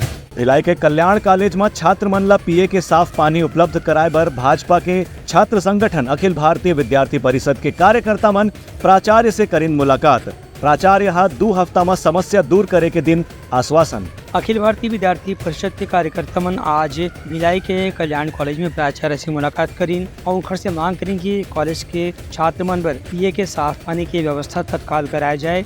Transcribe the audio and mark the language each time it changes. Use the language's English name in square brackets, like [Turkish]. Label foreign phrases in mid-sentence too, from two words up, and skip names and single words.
[Chhattisgarhi] भिलाई के कल्याण कॉलेज में छात्र मन ला पिए के साफ पानी उपलब्ध कराए बर भाजपा के छात्र संगठन अखिल भारतीय विद्यार्थी परिषद के कार्यकर्ता मन प्राचार्य से करीन मुलाकात। प्राचार्य हा 2 हफ्ता में समस्या दूर करे के दिन आश्वासन। अखिल भारतीय विद्यार्थी परिषद के कार्यकर्ता मन आज भिलाई के कल्याण कॉलेज में प्राचार्य से मुलाकात करीन और उनखर से मांग करीन कि कॉलेज के छात्र मन पर पिए के साफ पानी की व्यवस्था तत्काल कराया जाए।